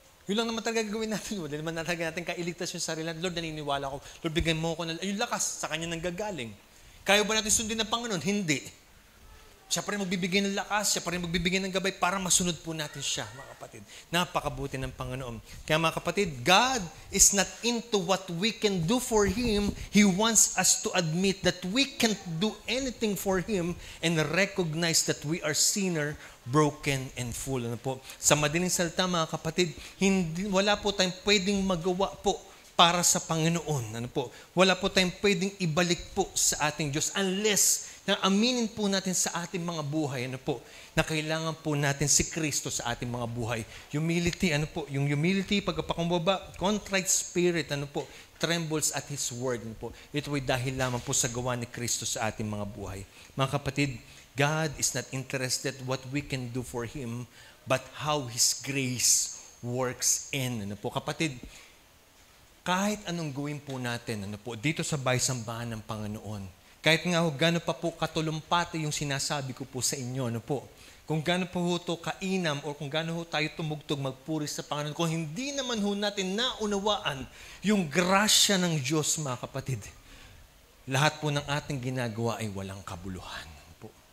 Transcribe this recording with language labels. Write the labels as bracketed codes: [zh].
[tl] Yun lang naman talaga gagawin natin. Dahil naman talaga natin kailigtas yung sarili. Lord, naniniwala ko. Lord, bigyan mo ko yung lakas sa Kanya nang gagaling. Kaya ba natin sundin ng Panginoon? Hindi. Siya pa rin magbibigay ng lakas, siya pa rin magbibigay ng gabay para masunod po natin siya, mga kapatid. Napakabuti ng Panginoon. Kaya mga kapatid, [en] God is not into what we can do for Him. He wants us to admit that we can't do anything for Him and recognize that we are sinner, broken, and full. [tl] Ano po? Sa madaling salita, mga kapatid, wala po tayong pwedeng magawa po para sa Panginoon. Ano po? Wala po tayong pwedeng ibalik po sa ating Diyos unless na aminin po natin sa ating mga buhay, ano po, na kailangan po natin si Kristo sa ating mga buhay. Humility, ano po, yung humility, pagpapakumbaba, [en] contrite spirit, [tl] ano po, [en] trembles at His word, [tl] ano po. Ito ay dahil lamang po sa gawa ni Kristo sa ating mga buhay. [en] Mga kapatid, God is not interested what we can do for Him, but how His grace works in. [tl] Ano po, kapatid, kahit anong gawin po natin, ano po, dito sa bahay-sambahan ng Panginoon, kahit nga gano'n pa po katulumpati yung sinasabi ko po sa inyo, ano po, kung gano'n po ito kainam o kung gano'n tayo tumugtog magpuri sa Panginoon, kung hindi naman ho natin naunawaan yung grasya ng Diyos, mga kapatid, lahat po ng ating ginagawa ay walang kabuluhan. Ano po.